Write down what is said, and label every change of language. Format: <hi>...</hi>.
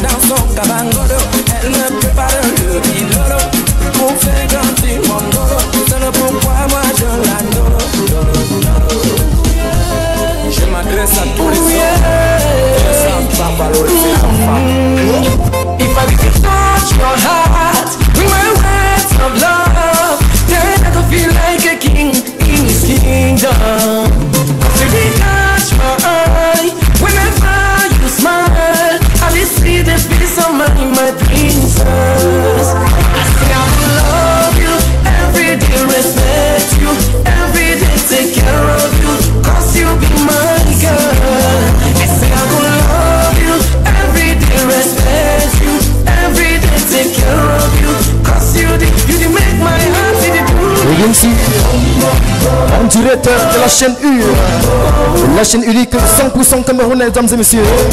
<fr>Dans son cabangoto, elle me prépare le bilodo pour faire grandir mon dos. C'est le pourquoi moi je l'adore. Je m'adresse à tous les hommes qui ne savent pas valoriser la femme.</fr> <en>If I could touch your heart with my words of love, then I could feel like a king in his kingdom. Cause if you touch my eye, whenever you smile, I will see the peace of mind, my princess. I say I will love you, every day respect you, every day take care of you, cause you be my girl. I say I will love you, every day respect you, every day take care of you, cause you make my heart see the blue.</en> <fr>En direct de la chaîne UR, la chaîne unique 100% camerounaise, mesdames et messieurs.</fr>